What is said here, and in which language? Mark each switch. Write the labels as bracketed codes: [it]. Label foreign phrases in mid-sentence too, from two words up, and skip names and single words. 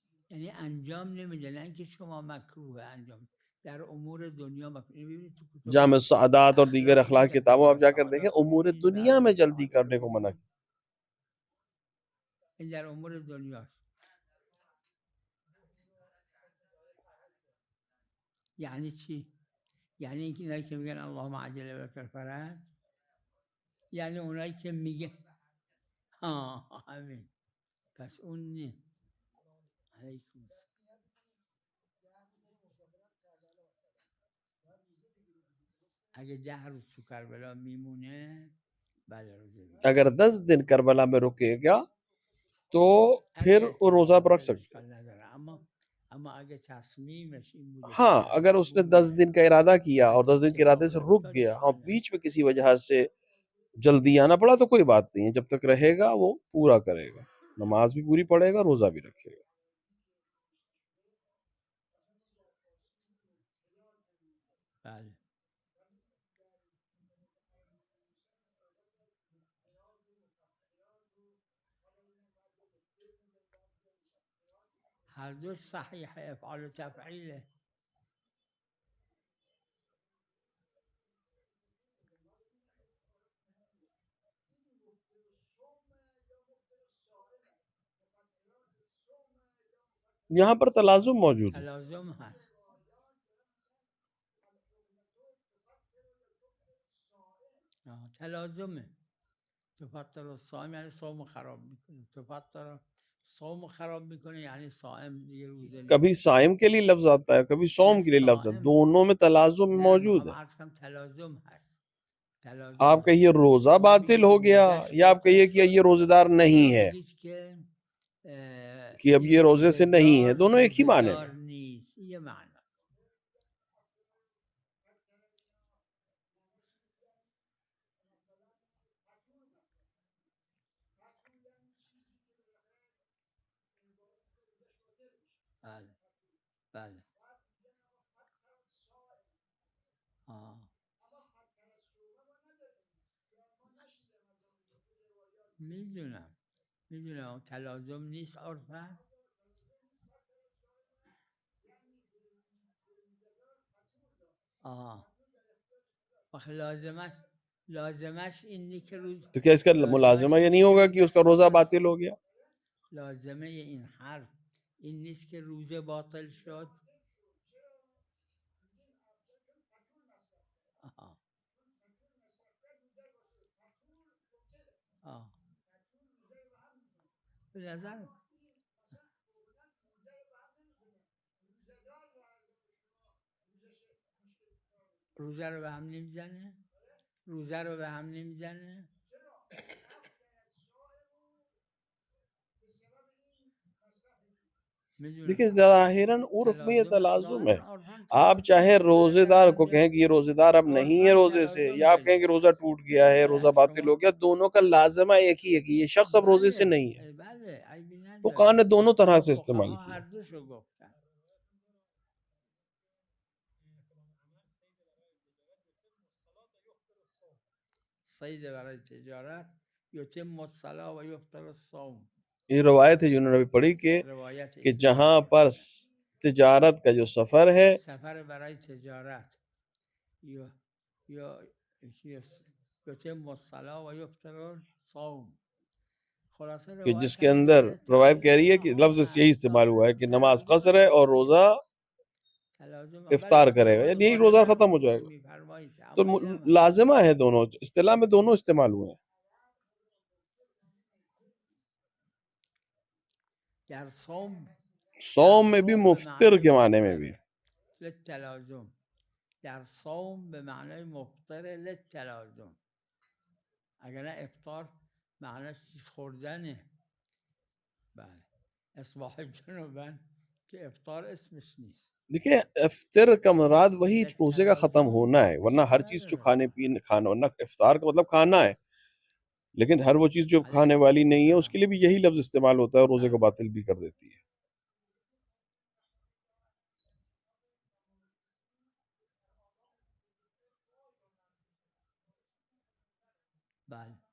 [fa] یعنی انجام نمیده، نه اینکه شما مکروه انجام در امور دنیا مکروه. ببینید تو کتب [ur] جامع السعادات اور دیگر [fa] اخلاق [ur] اخلاق [fa] میگه [ur] کتابوں [fa] جامع [ur] آپ جا کر دیکھیں [fa] السعادات امور هیچ [ur] دنیا [fa] وقت [ur] میں [fa] به [ur] جلدی [fa] سعادت [ur] کرنے کو منع [fa] نمیرسه. [ur] کیا. [fa] این در امور دنیاست. یعنی چی؟ یعنی اینکه اینایی که میگن [ar] اللهم عجل لك الفرج، [fa] یعنی اونایی که میگه همین، پس اون نیست. علیکم السلام. اگه 10 روز تو کربلا میمونه بله روزه میگیره. [ur] اگر 10 دن کربلا میں رکے گا تو پھر [fa] اگه [ur] وہ روزہ [fa] احتمال [ur] پر رکھ [fa] داره [ur] سکتے. [fa] اشکال نداره، اما اگه تصمیمش این بوده که [ur] ہاں [fa] 10 [ur] اگر [fa] روز [ur] اس نے 10 [fa] بمونه [ur] دن کا ارادہ کیا اور [fa] اگه [ur] 10 دن کے ارادے [fa] اتفاق [ur] سے رک [fa] افتاد [ur] گیا، ہاں [fa] اشکال نداره. [ur] بیچ میں کسی وجہ سے جلدی آنا پڑا تو کوئی بات نہیں ہے، جب تک رہے گا وہ پورا کرے گا، نماز بھی پوری پڑھے گا، روزہ بھی رکھے گا. [fa] بله. هر دو صحیح افعال و تفعیله. [ur] یہاں پر تلازم موجود ہے. [fa] تلازم هست. تلازمه. [ar] تفطر الصائم [fa] یعنی صوم خراب میکنه، تفطر صوم خراب میکنه یعنی صائم دیگه روزه [ur] کبھی [fa] نمیگیره. [ur] صائم کے لیے لفظ آتا ہے، کبھی [fa] نه [ur] صوم کے لیے لفظ آتا ہے، صائم، دونوں میں تلازم [fa] نه [ur] موجود [fa] میخوام [ur] ہے. [fa] عرض کنم تلازم هست. [ur] آپ [fa] تلازم هست. [ur] کہیے روزہ [fa] شما [ur] باطل [fa] میگید [ur] ہو [fa] که [ur] گیا، [fa] روزش [ur] یا آپ [fa] باطل [ur] کہیے کہ [fa] شد، [ur] یہ روزہ دار نہیں [fa] یا [ur] ہے [fa] میگید که [ur] کہ اب [fa] این [ur] یہ روزے سے نہیں ہے، دونوں ایک ہی معنی [fa] روزدار [ur] میں. [fa] نیست. یه معنی است. بله بله. میدونم تلازم نیست عرفا. لازمش اینه که روز [ur] تو کیا اس کا [fa] لازمش [ur] ملازمہ یہ [fa] اینه [ur] نہیں [fa] که [ur] ہوگا کہ اس [fa] روزش [ur] کا روزہ [fa] باطل [ur] باطل [fa] شد. [ur] ہو گیا؟ [fa] لازمه این حرف این نیست که روزه باطل شد. آها. به نظر روزه رو به هم نمیزنه، روزه رو به هم نمیزنه. [ur] دیکھیں ظاہراً عرف میں یہ تلازم ہے. [fa] ظاهرا عرفاً [ur] آپ [fa] تلازم [ur] چاہے [fa] هست. [ur] روزے [fa] بالاخره [ur] دار کو [fa] اینجا [ur] کہیں کہ یہ روزے دار اب نہیں ہے [fa] عرفاً [ur] روزے سے، [fa] تلازم [ur] یا آپ کہیں [fa] پیدا [ur] کہ روزہ [fa] کرد. [ur] ٹوٹ گیا ہے، روزہ باطل ہو گیا، دونوں کا لازمہ ایک ہی ہے کہ یہ شخص اب روزے سے نہیں ہے. [fa] بله عیبی [ur] فقہا نے [fa] نداره. [ur] دونوں طرح سے استعمال [fa] فقها [ur] کیا. [fa] هر دوشو گفتن. صید برای تجارت [ar] یتم الصلاة و یفطر الصوم. [ur] یہ روایت ہے جنہوں نے ابھی پڑھی [fa] روایت [ur] کہ [fa] ابن [ur] جہاں [fa] عمر. [ur] پر تجارت کا جو سفر ہے، [fa] سفر برای تجارت یا [ar] یتم الصلاة و یفطر الصوم. [fa] خلاصه [ur] کہ [fa] روایت [ur] جس کے [fa] هم [ur] اندر [fa] میگه [ur] روایت کہہ رہی ہے [fa] تلازم [ur] کہ [fa] هم [ur] لفظ یہی [fa] هست. [ur] استعمال ہوا ہے کہ نماز [fa] تلازم [ur] قصر ہے [fa] هست. [ur] اور روزہ [fa] تلازم بله [ur] افطار کرے گا، [fa] خود [ur] یعنی یہی [fa] قرآن [ur] روزہ [fa] هم [ur] ختم ہو جائے گا. [fa] میفرمایید تو اما اینم هست. [ur] لازمہ ہے، دونوں اصطلاح میں دونوں استعمال ہوئے ہیں. [fa] در صوم [ur] صوم میں بھی [fa] به [ur] مفطر [fa] معنای [ur] کے معنی میں [fa] مفطر [ur] بھی. [fa] للتلازم. در صوم به معنای مفطر للتلازم. اگر نه افطار معناش چیز خوردنه. بله. اصباح جنوبن که افطار اسمش نیست. [ur] دیکھیں افطر کا مراد وہی روزے کا ختم [fa] للتلازم [ur] ہونا ہے، ورنہ [fa] اشکال [ur] ہر چیز جو [fa] نداره. [ur] کھانے پینے کھانا، ورنہ افطار کا مطلب کھانا ہے، لیکن ہر وہ چیز جو کھانے [fa] علیکم [ur] والی نہیں ہے اس [fa] السلام. [ur] کے لیے بھی یہی لفظ استعمال ہوتا ہے اور روزے کو [fa] بله [ur] باطل بھی کر دیتی ہے. [fa] بله.